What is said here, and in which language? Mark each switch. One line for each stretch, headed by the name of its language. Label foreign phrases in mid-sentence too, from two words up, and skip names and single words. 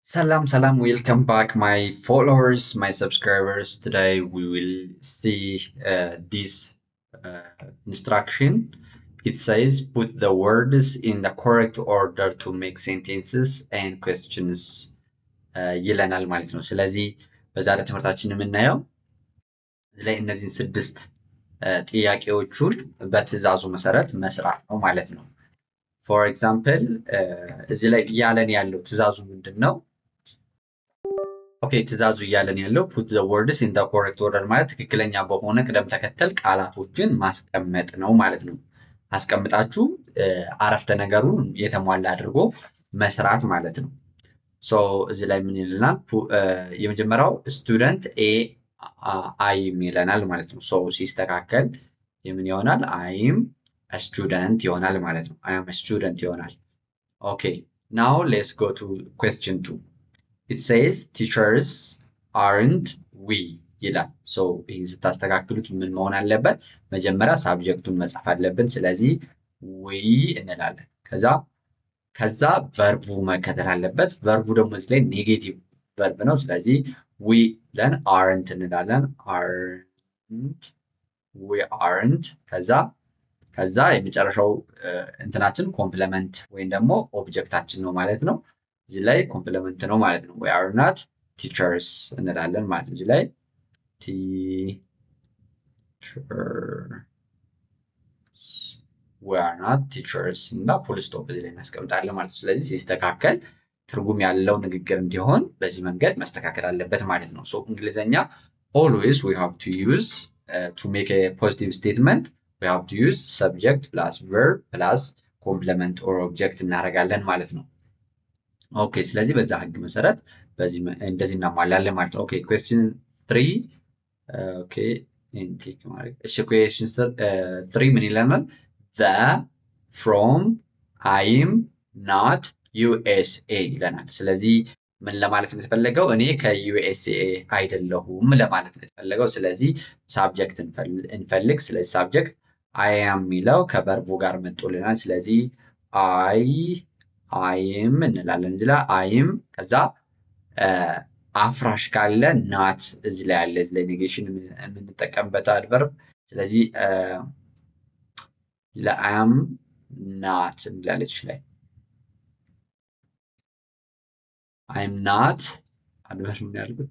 English: Salam, welcome back my followers, my subscribers. Today we will see this instruction. It says put the words in the correct order to make sentences and questions
Amharic: ይለናል ማለት ነው። ስለዚህ በዛሬ ትምህርታችን የምናየው እዚህ ላይ እነዚህን ስድስት ጥያቄዎቹን በትዕዛዙ መሰረት መስራት ነው ማለት ነው።
English: for example
Amharic: እዚህ ላይ እያለን ያለው ትዕዛዙ ምንድን ነው? ኦኬ ትዕዛዙ እያለን ያለው
English: put the words in the correct order
Amharic: ማለት ትክክለኛ በሆነ ቅደም ተከተል ቃላቶችን ማስቀመጥ ነው ማለት ነው። አስቀምጣችሁ አረፍተ ነገሩን የተሟላ አድርጎ መስራት ማለት ነው። ሶ እዚህ ላይ ምን ይለናል? የመጀመሪያው
English: student a I'm
Amharic: ይለናል ማለት ነው። ሶ ሲስተካከል የምን ይሆናል?
English: I'm student
Amharic: ይሆናል ማለት ነው።
English: I'm student
Amharic: ይሆናል።
English: okay now let's go to question 2. It says teachers aren't we
Amharic: ይላል። ሶ ይህን ስታስተካክሉት ምን መሆን አለበት? መጀመሪያ ሳብጀክቱን መጻፍ አለብን። ስለዚህ we እንላለን። ከዛ ቨርቡ መከተል አለበት። ቨርቡ ደግሞ እዚህ ላይ
English: negative verb
Amharic: ነው። ስለዚህ we ለን aren't እንላለን።
English: we aren't
Amharic: ከዛ የመጨረሻው እንትናችን ኮምፕለመንት ወይም ደግሞ ኦብጀክታችን ነው ማለት ነው። እዚህ ላይ ኮምፕለመንት ነው ማለት ነው።
English: we are not teachers
Amharic: እንላለን ማለት ነው። እዚህ ላይ
English: we are not teachers
Amharic: እና
English: full stop
Amharic: እዚህ ላይ እናስቀምጣለን ማለት ነው። ስለዚህ ሲስተካከል ትርጉም ያለው ንግግር እንዲሆን በዚህ መንገድ መስተካከል አለበት ማለት ነው። ሶ እንግሊዘኛ
English: always we have to use to make a positive statement we have to use subject plus verb plus complement or object
Amharic: እናደርጋለን ማለት ነው። ኦኬ ስለዚህ በዛ ህግ መሰረት እንደዚህ እናሟላለን ማለት ነው። ኦኬ question 3 ኦኬ ኢንቲክ ማለት እሺ question 3 ምን ይለናል?
English: the from I'm not USA
Amharic: ይለናል። ስለዚህ ምን ለማለት ነው የተፈለገው? እኔ ከዩኤስኤ አይደለሁም ለማለት ነው የተፈለገው። ስለዚህ ሳብጀክት እንፈልግ። ስለዚህ ሳብጀክት
English: I am
Amharic: የሚለው ከቨርቡ ጋር መጥቶልናል። ስለዚህ አይም እንላለን። እዚህ ላይ አይም ከዛ አፍራሽ ካለ ናት እዚህ ላይ አለ። እዚህ ላይ ኔጌሽን የምንጠቀምበት አድቨርብ። ስለዚህ እዚህ ላይ
English: am not
Amharic: እንላለች ላይ
English: I'm not adverb
Amharic: ምን ያልኩት?